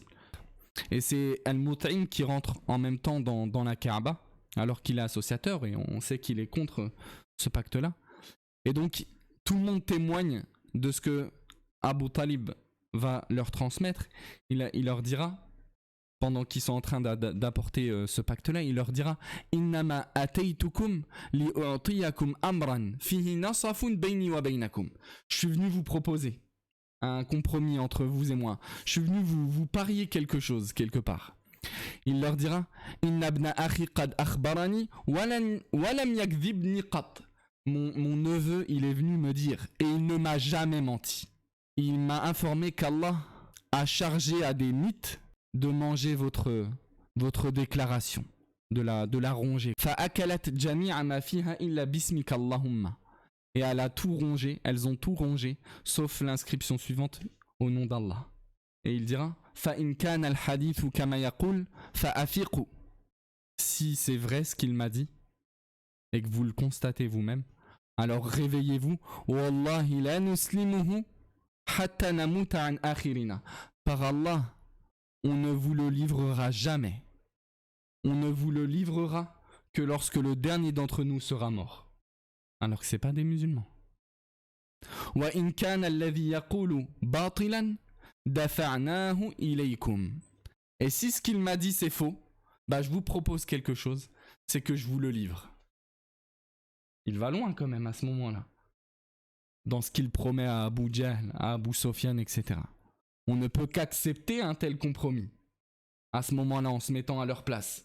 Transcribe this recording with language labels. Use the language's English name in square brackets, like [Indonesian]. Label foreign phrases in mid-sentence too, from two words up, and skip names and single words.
[French] Et c'est Al-Mut'im qui rentre en même temps dans la Kaaba, alors qu'il est associateur, et on sait qu'il est contre ce pacte-là. Et donc, tout le monde témoigne de ce que Abu Talib va leur transmettre. Il leur dira, pendant qu'ils sont en train d'apporter ce pacte-là, il leur dira « [Arabic] إنما أتيتكم لأعطيكم أمرا فيه نصف بيني وبينكم [French] » Je suis venu vous proposer un compromis entre vous et moi. Je suis venu vous parier quelque chose, quelque part. Il leur dira « [Arabic] إن ابن أخي قد أخبرني ولم يكذبني قط [French] » Mon neveu, il est venu me dire, et il ne m'a jamais menti. Il m'a informé qu'Allah a chargé à des mythes de manger votre déclaration, de la ronger. [Arabic] فأكلت جميع ما فيها إلا باسمك اللهم. [French] Et elles ont tout rongé, sauf l'inscription suivante, au nom d'Allah. Et il dira [Arabic] فإن كان الحديث كما يقول فأفيقوا. [French] Si c'est vrai ce qu'il m'a dit, et que vous le constatez vous-même, alors réveillez-vous. [Arabic] والله لا نسلمه حتى نموت عن آخرنا. [French] Par Allah, on ne vous le livrera jamais. On ne vous le livrera que lorsque le dernier d'entre nous sera mort. Alors que c'est pas des musulmans. [Arabic] وإن كان الذي يقول باطلا دفعناه إليكم. [French] Et si ce qu'il m'a dit c'est faux, bah je vous propose quelque chose, c'est que je vous le livre. Il va loin quand même à ce moment-là. Dans ce qu'il promet à Abu Jahl, à Abu Sofyan, etc. On ne peut qu'accepter un tel compromis. À ce moment-là, en se mettant à leur place.